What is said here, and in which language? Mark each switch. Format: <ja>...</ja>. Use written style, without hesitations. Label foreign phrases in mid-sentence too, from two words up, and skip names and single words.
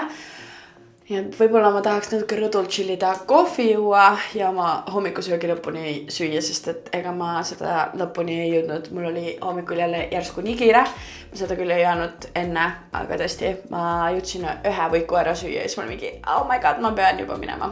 <et>Ja võib-olla ma tahaks natuke rõdul chillida, kohvi juua ja oma hommikusöögi lõpuni süüa, sest et ega ma seda lõpuni ei jõudnud. Mul oli hommikul jälle järsku nii kiire. Ma seda küll ei jäänud enne, aga tõesti, ma jõudsin ühe võiku ära süüa ja siis mul mingi,</et> <en>oh my god,</en> <et>ma pean juba minema.</et>